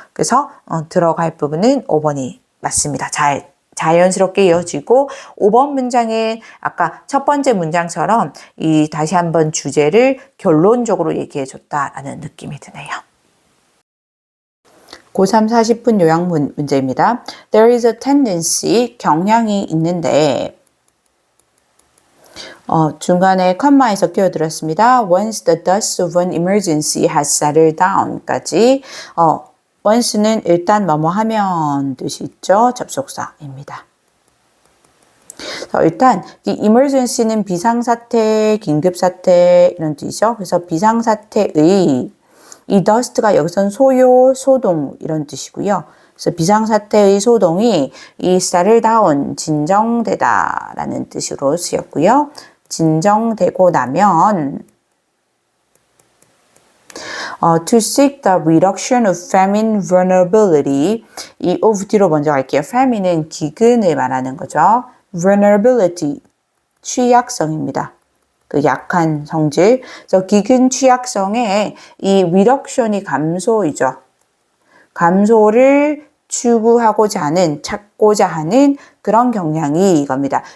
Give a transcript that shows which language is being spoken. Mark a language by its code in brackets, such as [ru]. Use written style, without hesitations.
[ko] 그래서 들어갈 부분은 5번이 맞습니다. 자연스럽게 이어지고 5번 문장은 아까 첫 번째 문장처럼 이 다시 한번 주제를 결론적으로 얘기해 줬다라는 느낌이 드네요. 고3 40분 요약 문제입니다. [en] There is a tendency, [ko] 경향이 있는데 중간에 컴마에서 끼어들었습니다. [en] Once the dust of an emergency has settled down까지 [ko] once는 일단 뭐뭐 하면 뜻이 있죠. 접속사입니다. 일단 이 emergency는 비상사태, 긴급사태 이런 뜻이죠. 그래서 비상사태의 이 dust가 여기선 소요, 소동 이런 뜻이고요. 그래서 비상사태의 소동이 이 settle down, 진정되다 라는 뜻으로 쓰였고요. 진정되고 나면 [en] to seek the reduction of famine vulnerability [ko] 이 of 뒤로 먼저 갈게요. famine은 기근을 말하는 거죠. vulnerability, 취약성입니다. 그 약한 성질. 그래서 기근 취약성의 이 reduction이 감소이죠. 감소를 추구하고자 하는, 찾고자 하는 그런 경향이 이겁니다.